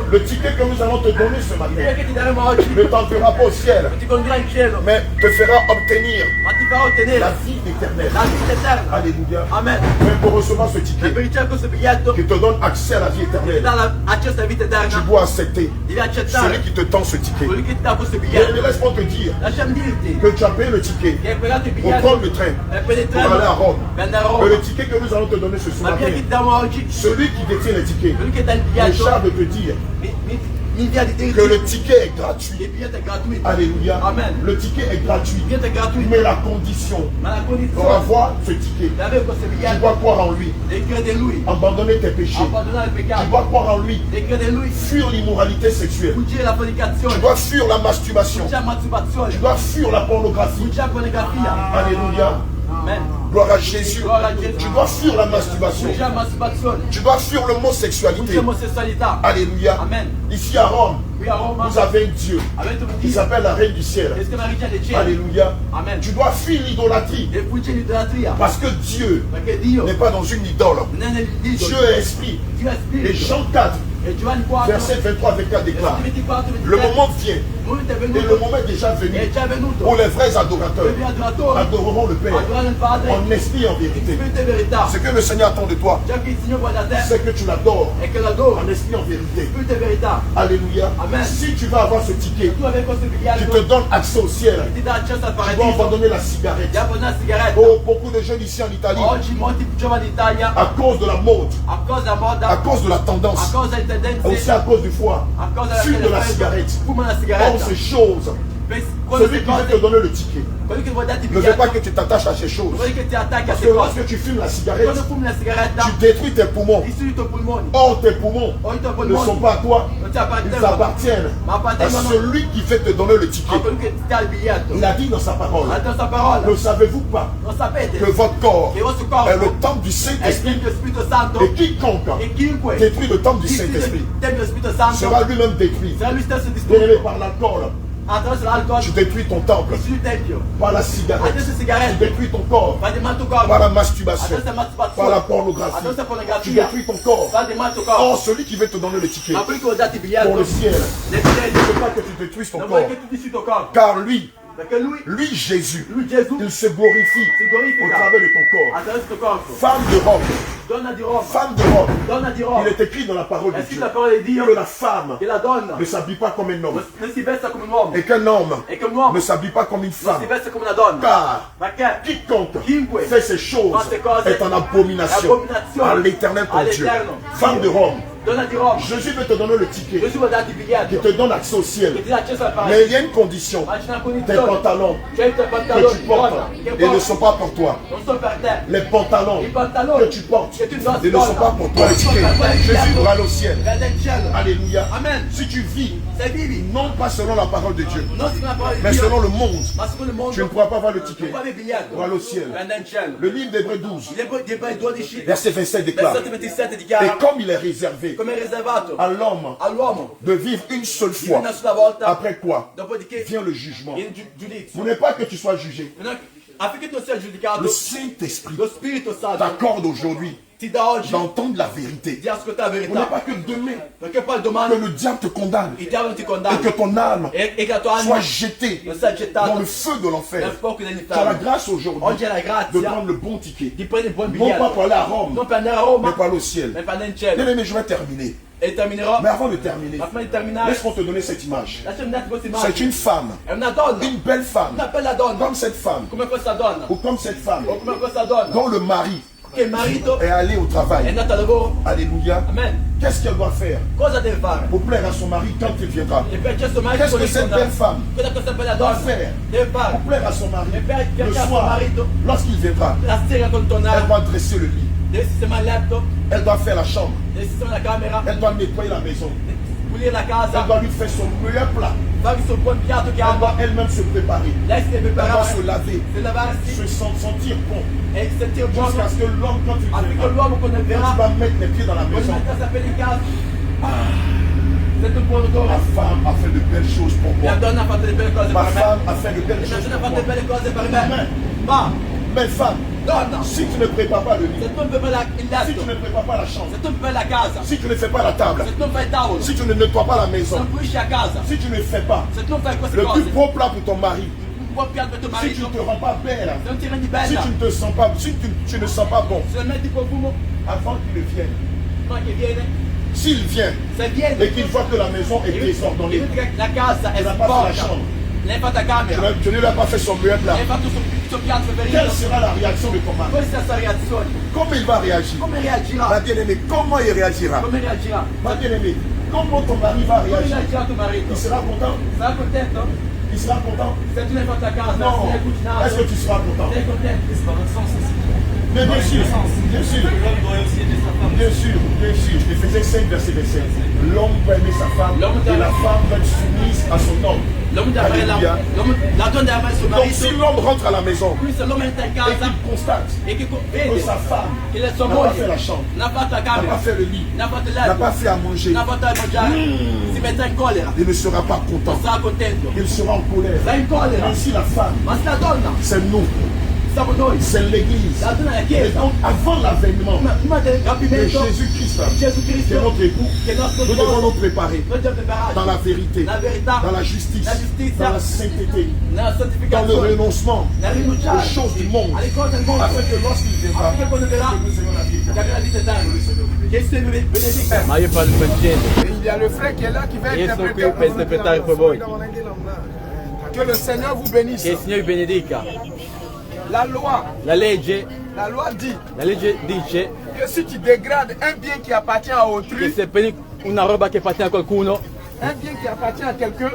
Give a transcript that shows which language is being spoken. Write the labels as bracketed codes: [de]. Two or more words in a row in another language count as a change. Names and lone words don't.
[fr] Le ticket que nous allons te donner ce [it] Il [fr] matin [it] biglietto che ti daremo oggi [fr] ne t'enverra pas au ciel, [it] non ti condurrà in cielo, [fr] mais te fera obtenir [it] ma ti farà ottenere [fr] la vie éternelle. [it] la vita eterna. [fr] Alléluia. [it] Amen. [fr] Mais pour recevoir ce [it] E [fr] ticket [it] per ricevere questo biglietto [fr] qui te donne accès à la vie [it] ti [fr] éternelle, [it] dà accesso alla vita [fr] tu [it] eterna, [fr] dois accepter [it] devi [fr] celui [it] accettare [fr] qui te tend ce ticket. [it] colui che ti dà questo [fr] Mais [it] biglietto. [fr] laisse-moi te dire [it] Lasciami dirti [fr] que tu as payé le ticket [it] che hai pagato il [fr] pour [it] biglietto [fr] prendre le train [it] per prendere il [fr] pour aller à [it] treno [fr] Rome. [it] per andare a [fr] Mais [it] Roma. [fr] le ticket que nous allons te donner ce [it] Ma il biglietto che [fr] matin, [it] ti diamo oggi, [fr] celui qui détient les tickets, [it] colui che dà il [fr] me [it] biglietto, [fr] charge de te dire [it] mi invia di [fr] que [it] dirti [fr] le ticket est [it] che [fr] gratuit. [it] il biglietto è gratuito. [fr] Alléluia. [it] Amen. [fr] Le ticket est gratuit. [it] Il biglietto è gratuito, [fr] Mais la condition [it] ma la [fr] pour [it] condizione [fr] avoir ce ticket, [it] di avere questo [fr] tu [it] biglietto [fr] dois croire en lui, [it] devi credere in lui, [fr] abandonner tes péchés. [it] abbandonare il [fr] Tu [it] peccato, [fr] dois croire en lui, [it] devi credere in lui, [fr] fuir l'immoralité sexuelle. [it] fuggire la [fr] Tu [it] fornicazione, [fr] dois fuir la masturbation. [it] fuggire la masturbazione, [fr] Tu dois fuir la pornographie. [it] fuggire la pornografia. [fr] Alléluia. [it] Amen. [fr] Gloire à Jésus. Gloire à Jésus. Tu dois fuir la masturbation. [it] Fuggire la masturbazione, [fr] Tu dois fuir [it] fuggire [fr] l'homosexualité. [it] l'omosessualità. [fr] Alléluia. [it] Amen. [fr] Ici à Rome, [it] Qui a Roma [fr] vous avez un Dieu [it] avete un [fr] qui [it] Dio [fr] s'appelle la Reine du ciel. [it] che si chiama Regina dei Cieli. [fr] Alléluia. [it] Amen. [fr] Tu dois fuir l'idolâtrie. [it] E fuggire l'idolatria, [fr] Parce que Dieu [it] perché Dio [fr] n'est pas dans une idole. [it] non è [fr] Dieu [it] nell'idolo, [fr] est esprit. [it] Dio è [fr] Et [it] spirito. [fr] Jean 4, [it] E Giovanni 4, [fr] verset 23-24 déclare, [it] versetti 24, [fr] le [it] 27, [fr] moment vient, [it] il momento è [fr] et le [it] venuto, [fr] moment est déjà venu, [it] è già venuto, [fr] où les vrais adorateurs [it] per gli adoratori [fr] adoreront le Père [it] adorano il Padre [fr] en esprit et en [it] in [fr] vérité. [it] spirito e verità. [fr] Ce que le Seigneur attend de toi, [it] Ciò che il Signore vuole da te [fr] c'est que tu l'adores [it] è che lo adori [fr] en [it] in [fr] esprit et en vérité. [it] spirito e verità. [fr] Alléluia. [it] Amen. [fr] Si tu vas avoir ce ticket [it] Tu avevi questo [fr] qui [it] biglietto [fr] te donne accès au ciel, [it] che ti dà accesso al [fr] tu dois [it] paradiso, [fr] abandonner la cigarette. [it] ti abbandona la sigaretta. [fr] Oh, beaucoup de jeunes ici en Italie, [it] Oggi molti giovani d'Italia, [fr] à cause de la mode, [it] a causa della moda, [fr] à cause de la [it] a [fr] tendance, [it] causa delle tendenze, [fr] aussi à cause du foie, [it] a causa [fr] fument de la [it] fredda, [fr] cigarette. [it] fumano la [fr] Oh, [it] sigaretta. [fr] ces choses, [it] Quando [fr] celui [it] si [fr] qui veut te [it] cose, [fr] donner le ticket [it] quello che vuoi darti il [fr] ne veut pas [it] biglietto, [fr] que tu t'attaches à ces choses. [it] vuoi che ti attacchi a [fr] Parce que [it] queste [fr] lorsque [it] cose. [fr] tu fumes la cigarette, [it] Quando fumi la sigaretta, [fr] tu détruis tes poumons. [it] distruggi i tuoi polmoni. [fr] Or, tes poumons [it] O i tuoi [fr] ne [it] polmoni [fr] sont pas à toi, [it] non ti [fr] ils [it] appartengono, [fr] appartiennent [it] ma [fr] à [it] appartengono [fr] celui qui fait te donner le [it] a [fr] ticket. [it] quello che ti dà il biglietto. [fr] Il a dit dans sa parole, [it] Ha detto questa parola. [fr] ne savez-vous pas [it] Non sapete [fr] que votre corps [it] che il vostro [fr] est le [it] corpo [fr] temple du [it] è il [fr] Saint-Esprit [it] Tempio dello Spirito Santo [fr] et quiconque [it] e chiunque [fr] détruit le temple du [it] distrugge [fr] Saint-Esprit [it] il Tempio dello Spirito Santo [fr] sera lui-même détruit. [it] sarà lui stesso [fr] Bien-aimé, [it] distrutto [fr] par l'alcool, [it] attraverso l'alcol, [fr] tu détruis ton temple. [it] distruggi il Tempio. [fr] Par la cigarette, [it] Attraverso le [fr] tu [it] sigarette, [fr] détruis ton corps. [it] fai di male il tuo corpo. [fr] Par la masturbation, [it] Attraverso la masturbazione, [fr] par la pornographie, [it] attraverso la [fr] tu [it] pornografia, [fr] détruis ton corps. [it] fai di male il tuo corpo. [fr] Or, celui qui veut te donner le ticket [it] Ma quello che vuoi darti il [fr] pour [it] biglietto [fr] le ciel, [it] nel [fr] ne [it] cielo [fr] veut pas que tu détruises ton [it] non vuoi [fr] corps. [it] che tu distruggi il tuo corpo, [fr] Car lui, [it] Perché lui [fr] Jésus, [it] Gesù [fr] il se glorifie [it] si glorifica [fr] au travers de ton corps. [it] attraverso il tuo corpo. [fr] Femme de Rome, [it] Donna di Roma, [fr] femme de Rome, [it] donna di Roma. [fr] il est écrit dans la parole de [it] È scritto [fr] Dieu [it] la parola di Dio [fr] que la femme [it] che la donna [fr] ne s'habille pas comme un homme [it] non si veste come un uomo [fr] et qu'un homme [it] e che un uomo [fr] ne s'habille pas comme une [it] non si [fr] femme. [it] veste come una donna. [fr] Car [it] Perché [fr] quiconque [it] Chiunque [fr] fait ces choses [it] fa queste cose [fr] est en abomination [it] abominazione [fr] à l'éternel ton Dieu. [it] all'Eterno. [fr] Femme de Rome, [it] donna di Roma, [fr] Jésus veut te donner le ticket [it] Gesù va darti il [fr] qui [it] biglietto [fr] te donne accès au ciel. [it] che ti dà accesso al [fr] Mais [it] paradiso. [fr] il y a une condition. [it] Ma c'è una [fr] Tes [it] condizione. [fr] pantalons [it] C'è i tuoi [fr] que [it] pantaloni [fr] tu portes, [it] donna, che [fr] ils ne [it] porti, [fr] sont pas pour toi. [it] non sono per te. [fr] Les pantalons [it] I pantaloni [fr] que tu portes, [it] che tu indossi, [fr] ils ne sont [it] donna, [fr] pas pour toi. Le [it] non sono [fr] ticket. [it] per te. [fr] Jésus doit aller au ciel. [it] Vede il cielo. [fr] Alléluia. [it] Amen. [fr] Si tu vis, [it] Se vivi [fr] non pas selon la parole de Dieu, [it] non secondo la parola di [fr] mais [it] Dio, [fr] selon le monde, [it] ma secondo il mondo, [fr] tu ne pourras pas avoir le [it] non [fr] ticket [it] puoi avere il biglietto. [fr] pour aller au ciel. [it] Vende in cielo. [fr] Le livre d'Hébreux 12, [it] Gli ebrei 12, [fr] verset 27 déclare: [it] versetto 27 [fr] et [it] dichiara [fr] comme il est réservé [it] come è riservato [fr] à l'homme [it] all'uomo [fr] de vivre une seule [it] di [fr] fois, [it] una sola volta, [fr] après quoi [it] dopodiché [fr] vient le jugement. [it] viene il giudizio. [fr] Ce n'est pas que tu sois jugé. [it] Affinché tu sia giudicato, [fr] Le Saint-Esprit [it] lo Spirito Santo [fr] t'accorde aujourd'hui [it] ti dà oggi [fr] d'entendre la vérité. [it] di ascoltare la [fr] Ce n'est [it] verità. [fr] pas que demain [it] Perché poi [fr] que [it] domani [fr] le diable te condamne [it] il diavolo ti [fr] et [it] condanna [fr] que ton âme [it] e che la tua [fr] soit [it] anima [fr] jetée [it] non sia [fr] dans [it] gettata [fr] le feu de [it] nel [fr] l'enfer. [it] fuoco [fr] Tu as la [it] dell'inferno. [fr] grâce aujourd'hui [it] Oggi hai la [fr] de [it] grazia [fr] prendre le bon ticket. [it] di prendere il buon [fr] Non pas [it] biglietto, [fr] pour aller à Rome, [it] non per andare a [fr] mais [it] Roma, [fr] pour aller au ciel. [it] ma per andare in [fr] Bien [it] cielo. [fr] aimé, je vais terminer. [it] E terminerò. [fr] Mais avant de terminer, [it] Ma prima di terminare, [fr] laisse-moi te donner cette image. [it] lasciami darti questa [fr] C'est [it] immagine. [fr] une femme, [it] È una donna, [fr] une belle femme, [it] una bella donna, [fr] comme cette femme, [it] come questa donna, [fr] ou comme cette femme, [it] o come questa donna, [fr] dont le mari [it] che il marito [fr] est allé au [it] è [fr] travail. [it] andato a lavoro. [fr] Alléluia. [it] Amen. [fr] Qu'est-ce qu'elle doit faire [it] Cosa deve fare? [fr] pour plaire à son mari quand il viendra? [it] E per questo marito [fr] Qu'est-ce que cette belle femme [it] cosa questa bella [fr] doit [it] donna [fr] faire [it] deve fare? [fr] pour plaire à son mari? [it] E per [fr] Le [it] piacere a suo [fr] soir, [it] marito, [fr] lorsqu'il viendra, [it] la sera quando [fr] elle [it] tornare, [fr] doit dresser le lit. [it] deve sistemare il letto, [fr] Elle doit faire la chambre. [it] deve sistemare la camera, [fr] Elle doit nettoyer la maison. [it] pulire la [fr] Elle [it] casa, [fr] doit lui faire son meilleur plat. [it] fare il suo buon piatto che [fr] Elle doit [it] ama. [fr] elle-même se préparer. [it] Lei si deve [fr] Elle doit [it] preparare, [fr] se laver, [it] si lavarsi [fr] se sentir bon. [it] e sentire buono [fr] Jusqu'à ce que l'homme, quand il [it] affinché [fr] viendra, [it] l'uomo quando [fr] quand [it] verrà, [fr] il va mettre les pieds dans la [it] quando [fr] maison, [it] mette la sapere in casa, sente un buon odore. [fr] ma femme a fait de belles choses pour [it] La [fr] moi. [it] donna ha fatto le belle cose [fr] Ma [it] per me. [fr] femme a fait de belles [it] La [fr] choses [it] donna ha [fr] pour [it] fatto le [fr] moi. [it] belle cose per me. Ma, [fr] Belle femme, [it] donna, [fr] si tu ne prépares pas le lit, [it] se tu non prepari il [fr] si tu [it] letto, [fr] ne prépares pas la chambre, [it] se tu non prepari la casa, [fr] si tu ne fais pas la table, [it] se tu non fai il tavolo, [fr] si tu ne nettoies pas la [it] se [fr] maison, [it] non pulisci a casa, [fr] si tu ne fais pas [it] se tu non fai queste [fr] le [it] cose, [fr] plus beau plat pour ton mari, [it] un buon piatto per tuo [fr] si tu [it] marito, [fr] ne te rends pas belle, [it] se non ti rendi [fr] si [it] bella, [fr] tu ne te sens pas, si tu ne sens pas bon, [it] se non metti profumo, [fr] avant qu'il ne vienne, [it] ma che viene, [fr] s'il vient [it] se viene, [fr] et qu'il voit que la maison est désordonnée, [it] vedi che la casa è [fr] tu n'as pas fait la [it] sporca, [fr] chambre, [it] l'hai fatta a camera, [fr] tu ne lui as pas fait son meilleur plat, [it] l'hai fatto il suo piatto [fr] quelle [it] preferito, [fr] sera la réaction de ton mari? [it] questa è la sua reazione, [fr] Comment il va réagir? [it] come [fr] Ma [it] reagirà? [fr] bien-aimé, comment il réagira? [it] Come reagirà? [fr] Ma bien-aimé, comment ton mari va [it] Come [fr] réagir? [it] reagirà tuo marito? [fr] Il sera content? [it] Sarà contento? [fr] Il sera content? [it] Se tu l'hai fatto a casa, [fr] Non. [it] se l'hai cucinato, [fr] Est-ce que tu seras content? [it] sei contento? [fr] Mais bien sûr, bien sûr. Bien sûr, bien sûr. Éphésiens 5, verset 27. L'homme doit aimer sa femme et la femme doit être soumise à son homme. [it] L'uomo deve amare [fr] Alléluia. [it] la donna deve amare il suo [fr] Donc si [it] marito, [fr] l'homme rentre à la maison [it] lui se l'uomo entra in [fr] et [it] casa [fr] qu'il constate [it] e che [fr] que [it] vede [fr] sa femme [it] che la sua [fr] n'a pas fait [it] moglie [fr] la chambre, [it] non ha fatto la [fr] n'a pas [it] camera, [fr] fait le lit, [it] non ha fatto il [fr] n'a [it] letto, [fr] pas fait à manger, [it] non ha fatto da mangiare, si metterà in collera, [fr] il ne sera pas [it] non [fr] content. [it] sarà contento, [fr] Il sera en colère. [it] sarà in collera. [fr] Mais si la femme, [it] Ma se la donna, [fr] c'est nous, [it] siamo noi, [fr] c'est l'église. [it] la donna è la [fr] Et [it] chiesa, [fr] donc avant l'avènement [it] prima del [fr] de [it] rapimento, [fr] Jésus-Christ, [it] Gesù [fr] qui est [it] Cristo, [fr] notre époux, [it] che è il nostro [fr] nous devons [it] sposo, [fr] nous préparer [it] noi dobbiamo prepararci [fr] dans la vérité, [it] nella verità, [fr] dans la justice, [it] la giustizia, [fr] dans la sainteté, [it] nella [fr] dans le [it] santificazione, [fr] renoncement [it] nel rinunciare [fr] aux choses du monde, [it] alle cose del mondo, [fr] afin que lorsqu'il viendra, [it] affinché quando verrà [fr] que nous ayons la vie. [it] che avrà la vita eterna. Che il Signore vi benedica. Ma io parlo francese, [fr] Et il y a le frère qui est là qui va [it] io sono qui [fr] interpréter. [it] per interpretare per voi. [fr] Que le Seigneur vous bénisse. [it] Che il Signore vi benedica. [fr] La loi [it] La legge dice [fr] que si tu dégrades un bien qui appartient à [it] che [fr] autrui, [it] se prendi una roba che appartiene a qualcuno, [fr] un bien qui appartient à quelqu'un,